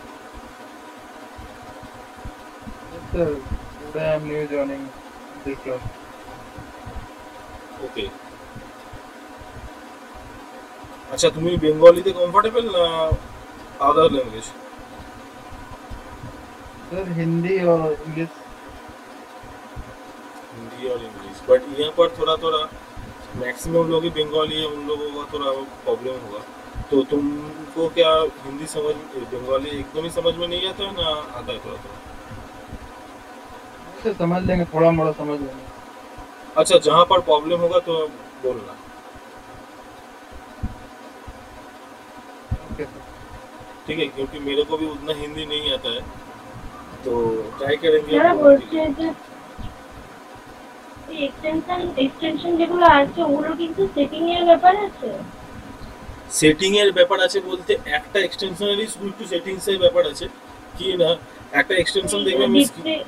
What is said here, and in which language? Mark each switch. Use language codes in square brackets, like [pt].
[en] Sir, today I am new joining this class. [bn] ওকে, আচ্ছা তুমি বেঙ্গলিতে comfortable না আদার language? [en] Sir, Hindi or English? [hi] Hindi और English, but यहाँ पर थोड़ा थोड़ा मैक्सिमम लोग ही बंगाली है, उन लोगों का थोड़ा प्रॉब्लम होगा। तो तुमको क्या हिंदी समझ बंगाली एकदम ही समझ में नहीं आता है ना आता है थोड़ा थोड़ा? सर समझ लेंगे, थोड़ा मोड़ा समझ लेंगे। अच्छा, जहाँ पर प्रॉब्लम होगा तो बोलना। Okay sir. ठीक है, क्योंकि मेरे को भी उतना हिंदी नहीं आता है, तो ट्राई करेंगे। [bn] যারা বলছে যে এই এক্সটেনশন যেগুলো আছে ওগুলো কিন্তু সেটিং এর ব্যাপার আছে। সেটিং এর ব্যাপার আছে বলতে একটা এক্সটেনশনেরই শুধু একটু সেটিংস এর ব্যাপার আছে কি না, একটা এক্সটেনশন দেখবে মিস কি।